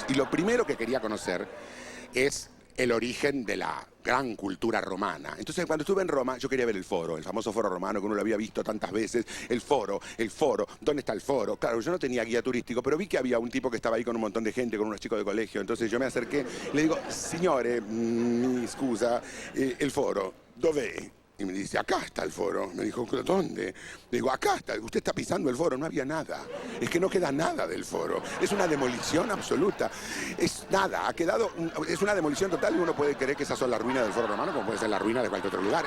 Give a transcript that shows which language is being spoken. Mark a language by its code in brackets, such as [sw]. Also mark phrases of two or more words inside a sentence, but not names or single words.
[es] Y lo primero que quería conocer es el origen de la gran cultura romana. Entonces, cuando estuve en Roma, yo quería ver el foro, el famoso foro romano que uno lo había visto tantas veces. El foro, ¿dónde está el foro? Claro, yo no tenía guía turístico, pero vi que había un tipo que estaba ahí con un montón de gente, con unos chicos de colegio. Entonces yo me acerqué y le digo, [it] signore, mi scusa, [es] el foro, dov'è? Y me dice, acá está el foro. Me dijo, ¿dónde? Le digo, acá está, usted está pisando el foro, no había nada. Es que no queda nada del foro. Es una demolición absoluta. Es nada, es una demolición total y uno puede creer que esas son las ruinas del foro romano, como puede ser la ruina de cualquier otro lugar.